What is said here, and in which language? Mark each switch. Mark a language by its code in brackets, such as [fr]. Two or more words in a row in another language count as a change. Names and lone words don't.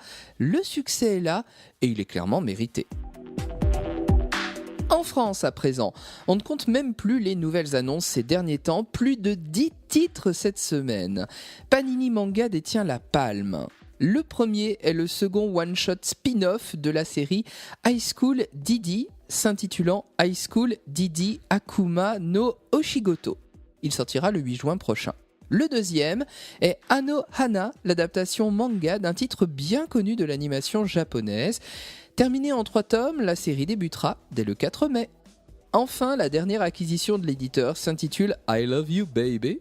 [fr] Le succès est là et il est clairement mérité. En France à présent, on ne compte même plus les nouvelles annonces ces derniers temps, plus de 10 titres cette semaine. Panini Manga détient la palme. Le premier est le second [en] one-shot spin-off [fr] de la série High School Didi, s'intitulant High School Didi Akuma no Oshigoto. Il sortira le 8 juin prochain. Le deuxième est Ano Hana, l'adaptation manga d'un titre bien connu de l'animation japonaise. Terminée en 3 tomes, la série débutera dès le 4 mai. Enfin, la dernière acquisition de l'éditeur s'intitule I Love You Baby.